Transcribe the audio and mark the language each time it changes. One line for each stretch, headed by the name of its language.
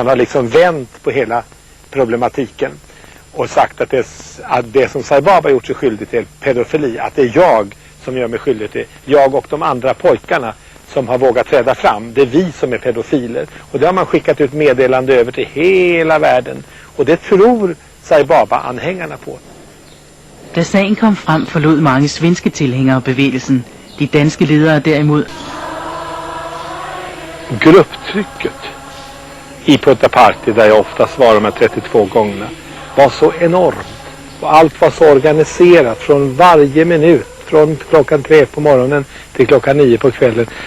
Swedish: Man har liksom vänt på hela problematiken och sagt att det som Sai Baba gjort sig skyldig till pedofili, att det är jag som gör mig skyldig till, jag och de andra pojkarna som har vågat träda fram. Det är vi som är pedofiler. Och det har man skickat ut meddelande över till hela världen. Och det tror Sai Baba-anhängarna på.
Danish: Da sagen kom frem, forlod mange svenske tilhængere bevægelsen. De danske ledere derimod.
Swedish: Grupptrycket i Purified, där jag oftast var de här 32 gångerna, var så enormt. Och allt var så organiserat från varje minut. Från klockan 3 på morgonen till klockan 9 på kvällen.